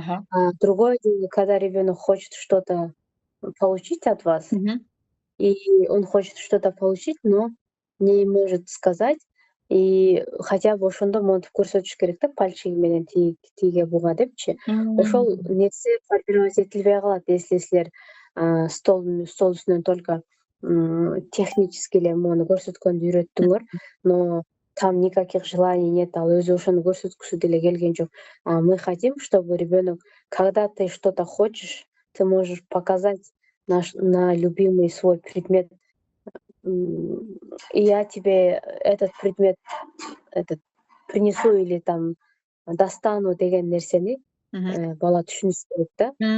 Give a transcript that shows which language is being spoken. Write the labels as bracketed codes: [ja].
[ru] А другое дело, когда ребенок хочет что-то получить от вас, и он хочет что-то получить, но не может сказать, и хотя бы [ky] ошондо монтип көрсөтүш керек да, пальчиги менен тиге буга депчи. Ошол нерсе формировать этилбей калат, если силер стол үстүнөн [ru] только технически [ky] эле мону көрсөткөндү үйрөттүңөр, [ru] но там никаких желаний нет, [ky] ал өзү ошону көрсөткүсү деле келген жок. [ru] Мы хотим, чтобы ребенок, когда ты что-то хочешь, ты можешь показать на любимый свой предмет. И я тебе этот предмет принесу или там достану [ky] деген нерсени бала түшүнүш керек да.